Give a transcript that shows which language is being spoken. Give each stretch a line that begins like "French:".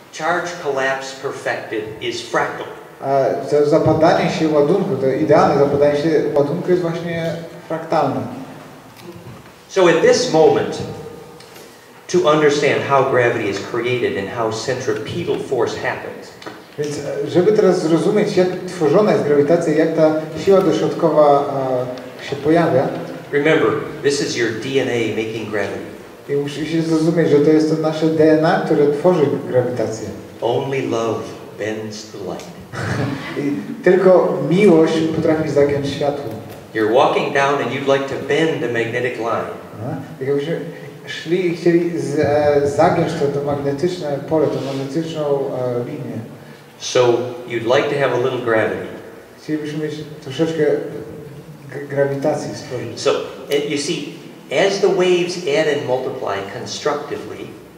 English: charge collapse perfected is fractal.
Polish: To zapadanie się ładunku, to idealne zapadanie się ładunku jest właśnie fraktalne.
English: So at this moment, to understand how gravity is created and how centripetal force happens.
Polish: Więc żeby teraz zrozumieć, jak tworzona jest grawitacja, jak ta siła dośrodkowa się pojawia.
English: Remember, this is your DNA making gravity.
Polish: I musicie zrozumieć, że to jest to nasze DNA, które tworzy grawitację.
English: Only love bends the light.
Polish: I tylko miłość potrafi zagiąć światło.
English: You're walking down and you'd like to bend a magnetic line.
Polish: Jakbyśmy szli i chcieli zagiąć to magnetyczne pole, tą magnetyczną linię.
English: So you'd like to have a little gravity.
Polish: Chcielibyśmy mieć troszeczkę grawitacji stworzyć.
English: So you see, as the waves add and multiply constructively,